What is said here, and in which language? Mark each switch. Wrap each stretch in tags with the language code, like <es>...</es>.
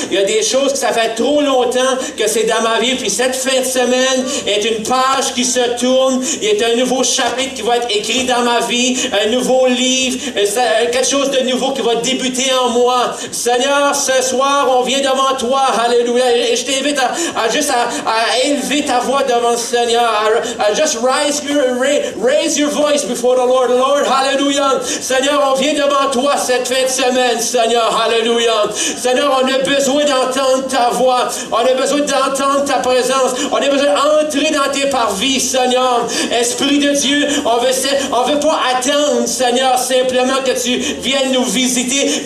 <fr>Il y a des choses que ça fait trop longtemps que c'est dans ma vie. Puis cette fin de semaine est une page qui se tourne. Il y a un nouveau chapitre qui va être écrit dans ma vie. Un nouveau livre. Quelque chose de nouveau qui va débuter en moi. Seigneur, ce soir, on vient devant toi. Alléluia. Et je t'invite à élever ta voix devant le Seigneur.</fr> <en>Just raise your voice before the Lord. Lord, hallelujah.</en> <fr>Seigneur, on vient devant toi cette fin de semaine, Seigneur. Hallelujah. Seigneur, on a besoin d'entendre ta voix. On a besoin d'entendre ta présence. On a besoin d'entrer dans tes parvis, Seigneur. Esprit de Dieu, on veut pas attendre, Seigneur, simplement que tu viennes nous visiter.</fr>